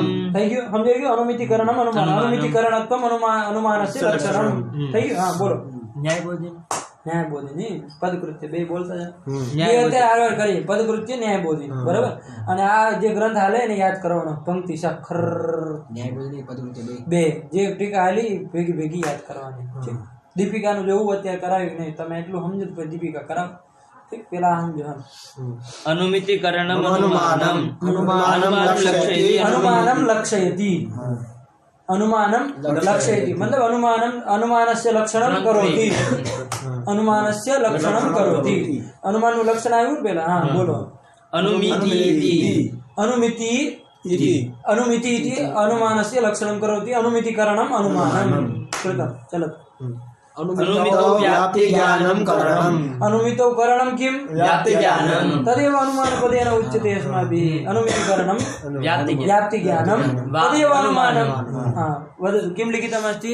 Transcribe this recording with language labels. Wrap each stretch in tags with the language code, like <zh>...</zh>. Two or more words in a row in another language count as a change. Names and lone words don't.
<gu>થઈ ગયું સમજાઈ ગયું અનુમિતિકરણમ અનુમાન અનુમિતિકરણત્વમ અનુમાનસ્ય લક્ષણમ થઈ ગયું હા બોલો ન્યાયબોધિની પદકૃત્ય બે બોલતા જાય અત્યારે આગળ કરીએ પદકૃત્ય ન્યાયબોધિની બરાબર અને આ જે ગ્રંથ હાલે ને યાદ કરવાનો પંક્તિ સખર ન્યાયબોધિની પદકૃત્ય બે જે ટીકા હાલી ભેગી યાદ કરવાની છે દીપિકાનું જોવું અત્યારે કરાવ્યું નહીં તમે એટલું સમજો તો દીપિકા કરાવ પેલા સમજો અનુમિતિકરણમ અનુમાનમ</gu> <sa>अनुमानं लक्षयति अनुमानं लक्षयति मतलब अनुमानस्य लक्षणं करोति अनुमानस्य लक्षणं करोति</sa> <gu>अनुमानનું લક્ષણ આવ્યું પેલા હા બોલો</gu> <sa>अनुमिति इति अनुमानस्य लक्षणं करोति अनुमितिकरणम् अनुमानं कृतं चलत अनुमितो व्याप्ति ज्ञानं करणम् अनुमितो करणं किं व्याप्ति ज्ञानं तदेव अनुमानपदेन उच्यते अस्माभिः अनुमितिकरणं व्याप्ति ज्ञानं तदेव अनुमानं हाँ वदतु किं लिखितमस्ति</sa>